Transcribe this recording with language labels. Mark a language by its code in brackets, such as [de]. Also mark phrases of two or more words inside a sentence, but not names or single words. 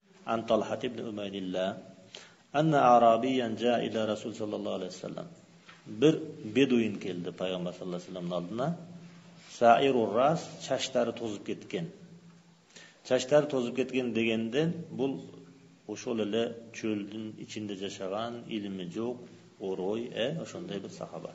[ar] عن طلحة بن عبيد الله أن أعرابيا جاء إلى رسول صلى الله عليه وسلم [uz] bir beduin keldi payg'ambar sallallohu alayhi vasallamning oldina. [ar] ثائر الرأس, [uz] chashlari to'zib ketgan. Chashlari to'zib ketgan deganda bu o'sho'lala cho'lning ichida yashagan, ilmi yo'q, o'roy, o'shunday bir sahoba.